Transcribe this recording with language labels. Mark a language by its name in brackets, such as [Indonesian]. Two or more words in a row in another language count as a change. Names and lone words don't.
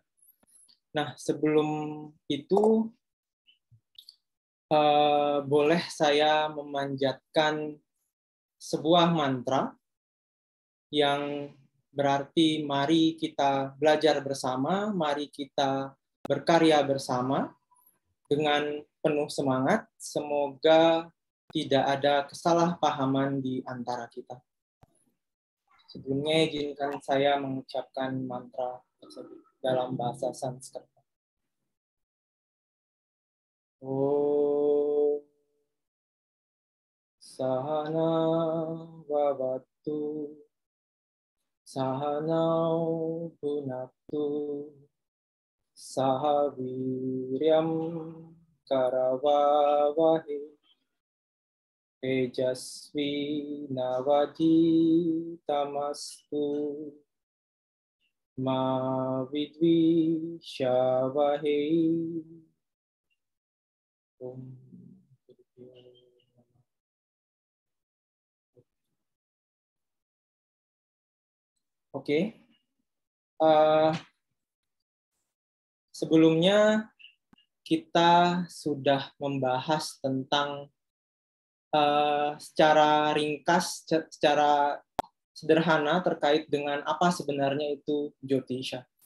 [Indonesian] Nah, sebelum itu boleh saya memanjatkan sebuah mantra yang berarti mari kita belajar bersama, mari kita berkarya bersama dengan penuh semangat. Semoga tidak ada kesalahpahaman di antara kita. Sebelumnya izinkan saya mengucapkan mantra tersebut dalam bahasa Sanskerta. [Sanskrit] Om Sahana Vavatu Sahanau Punaktu Saha Viryam Karavavahe Tejasvi Navadi Tamastu Ma Vidvi Shavahe. [Indonesian] Oke. Sebelumnya kita sudah membahas tentang secara ringkas, secara sederhana terkait dengan apa sebenarnya itu Jyotisha.